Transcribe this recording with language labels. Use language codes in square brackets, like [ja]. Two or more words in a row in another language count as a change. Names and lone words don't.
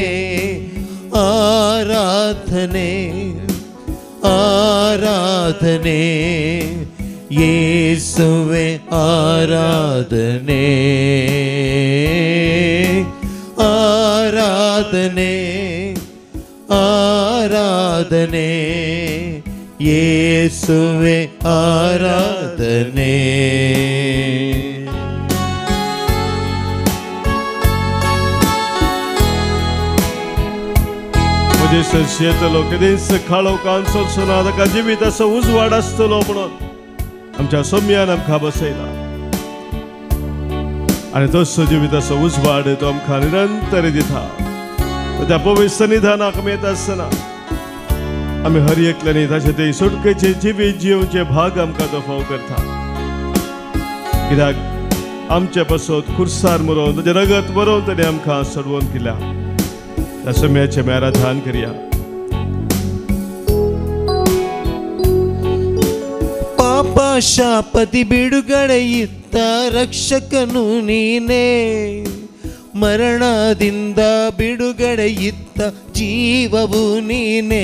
[kn] ಆರಾಧನೆ ಆರಾಧನೆ ಯೇಸುವೆ ಆರಾಧನೆ. ಆರಾಧನೆ ಆರಾಧನೆ ಯೇಸುವೆ ಆರಾಧನೆ. [kok] शेतलो कधीच खाळो कांसो सुनादका जिविताचो उजवाड आसतलो म्हणून आमच्या सोम्यान आमकां बसयला. आनी तसो जिविताचो उजवाड तो आमकां निरंतर दिता. त्या पवित्र सन्निधानाक आमी येता आसतना आमी हर एकल्यानी ताचे ते सुटकेचे जिवीत जिवचे भाग आमकां तो फाव करता. कित्याक आमचे पासत खुर्सार मरोवन ताचें रगत मरोवन ताणें आमकां सोडवून केल्या. त्या सोम्याचे आमी आराधन करया. [kn] ಪಾಪ ಶಾಪದಿ ಬಿಡುಗಡೆ ಇತ್ತ ರಕ್ಷಕನು ನೀನೇ, ಮರಣದಿಂದ ಬಿಡುಗಡೆ ಇತ್ತ ಜೀವವು ನೀನೇ.